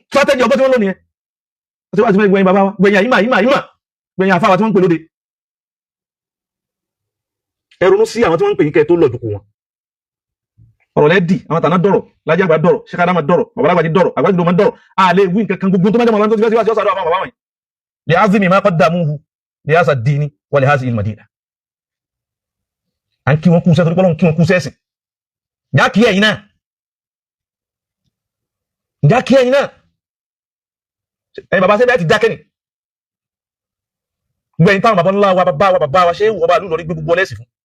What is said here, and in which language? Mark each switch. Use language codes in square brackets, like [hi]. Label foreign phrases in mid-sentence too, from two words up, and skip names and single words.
[yo] Strategy ọgbọ́n tí wọ́n lò nìyẹn. Wọ́n ti wá, ti fẹ́ gbẹ̀yìn bàbá wa. Gbẹ̀yìn àyímà, àyímà, àyímà. Gbẹ̀yìn àfáà wa tí wọ́n ń pè lóde. Ẹ ronú sí àwọn tí wọ́n ń pè yín kẹ́ ẹ tó lọ jùkú wọn. Ọ̀rọ̀ lẹ́ dì, àwọn tàná dọ̀rọ̀, Lájí Àgbà dọ̀rọ̀, Sheikh Adama dọ̀rọ̀, Bàbá Lágbàdì dọ̀rọ̀, Àgbà Gidi máa ń dọ̀rọ̀. A lè wí nǹkan kan, gbogbo tó bá jẹ́ ọmọ Ọlọ́run tó ti fẹ́ sí wá sí ọ̀sán àdúrà àwọn bàbá wọ̀nyí. [ar] لعزمِ ما قدمه لهذا الدين ولهذه المدينة. [yo] À ń kí wọn kú iṣẹ́ torí pé Ọlọ́run kí wọn kú iṣẹ́ ẹ̀sìn. Ǹjẹ́ a kí ẹ̀yin náà? Ǹjẹ́ a kí ẹ̀yin náà? Ẹ̀yin bàbá, ṣé bẹ́ẹ̀ ti dákẹ́ ni? Gbogbo ẹ̀yin táwọn bàbá ńlá wa, bàbá wa, bàbá wa, ṣé wọ́n bá lù lórí gbogbo ọlẹ́sìn fún?